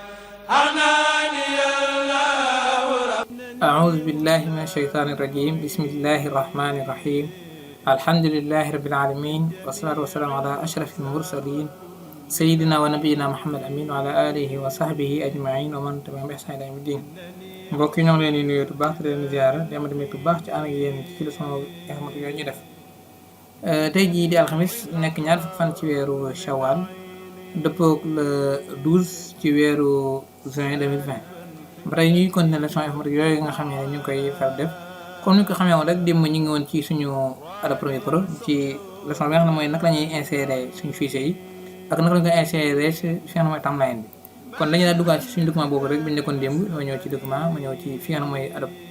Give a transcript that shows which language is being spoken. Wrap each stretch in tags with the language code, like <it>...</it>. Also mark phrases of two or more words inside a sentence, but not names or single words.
<ar>أعوذ بالله من الشيطان الرجيم بسم الله الرحمن الرحيم الحمد لله رب العالمين والصلاة والسلام على أشرف المرسلين سيدنا ونبينا محمد أمين وعلى آله وصحبه أجمعين ومن تبعهم بإحسان إلى يوم الدين</ar> <wo>mbokk yi ñoo ngi leen di nuyu bu baax di leen ziara di am tamit bu baax ci ànd ak yéen ci leçon yi xamante yooyu ñu def tey jii di alxamis nekk ñaar fukki fan ci weeru Shawwal dëppoo le 12 ci weeru juin 2020 ba tey ñuy</wo> <fr>continuer leçon informatique</fr> <wo>yooyu nga xam ne ñu ngi koy faral def comme ni ko xamee woon rek démb ñu ngi woon ci suñu ADAP Premier Pro ci leçon bi nga xam ne mooy naka la ñuy insérer suñu fichier yi ak naka la ñu koy insérer fi nga xam ne mooy timeline bi kon dañu daal duggaat ci suñu document boobu rek bi ñu nekkoon démb ma ñëw ci document ma ñëw ci fi nga xam ne mooy ADAP</wo>